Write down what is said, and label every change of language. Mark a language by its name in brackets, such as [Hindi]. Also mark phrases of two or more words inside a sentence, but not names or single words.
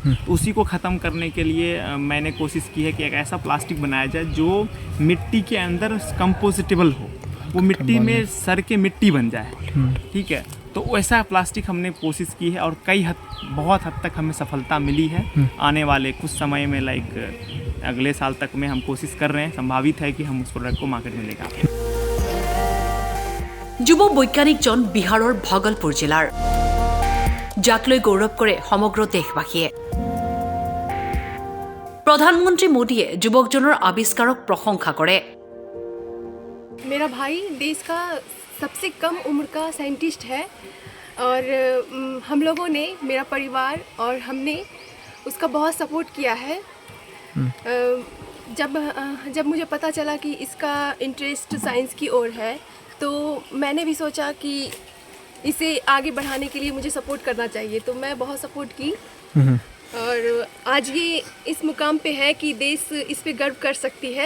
[Hindi] तो उसी को ख़त्म करने के लिए मैंने कोशिश की है कि एक ऐसा प्लास्टिक बनाया जाए जो मिट्टी के अंदर कंपोजिटेबल हो, वो मिट्टी में सर के मिट्टी बन जाए, ठीक है। तो वैसा प्लास्टिक हमने कोशिश की है और बहुत हद तक हमें सफलता मिली है। आने वाले कुछ समय में लाइक अगले साल तक में हम कोशिश कर रहे हैं, संभावित है कि हम उस प्रोडक्ट को मार्केट में लेकर आएं। [Assamese] যুৱ বৈজ্ঞানিকজন বিহাৰৰ ভাগলপুৰ জিলাৰ, যাক লৈ গৌৰৱ কৰে সমগ্ৰ দেশবাসীয়ে। প্ৰধানমন্ত্ৰী মোদীয়ে যুৱকজনৰ আৱিষ্কাৰক প্ৰশংসা কৰে। [Hindi] मेरा भाई देश का सबसे कम उम्र का साइंटिस्ट है और हम लोगों ने, मेरा परिवार और हमने उसका बहुत सपोर्ट किया है। जब मुझे पता चला कि इसका इंटरेस्ट साइंस की ओर है तो मैंने भी सोचा कि इसे आगे बढ़ाने के लिए मुझे सपोर्ट करना चाहिए, तो मैं बहुत सपोर्ट की और आज ये इस मुकाम पे है कि देश इस पे गर्व कर सकती है।